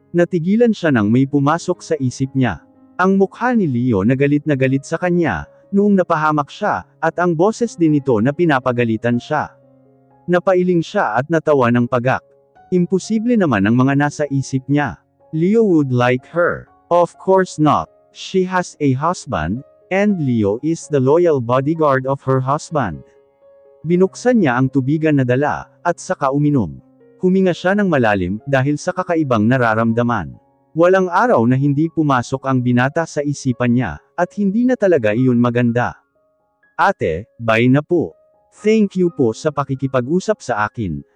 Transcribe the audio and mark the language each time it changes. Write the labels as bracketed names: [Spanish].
[Filipino] Natigilan siya nang may pumasok sa isip niya. Ang mukha ni Leo na galit sa kanya, noong napahamak siya, at ang boses din nito na pinapagalitan siya. Napailing siya at natawa ng pagak. Imposible naman ang mga nasa isip niya. [English] Leo would like her. Of course not. She has a husband, and Leo is the loyal bodyguard of her husband. [Filipino] Binuksan niya ang tubigan na dala, at saka uminom. Huminga siya ng malalim, dahil sa kakaibang nararamdaman. Walang araw na hindi pumasok ang binata sa isipan niya, at hindi na talaga iyon maganda. Ate, bye na po. [English] Thank you [Filipino] po sa pakikipag-usap sa akin.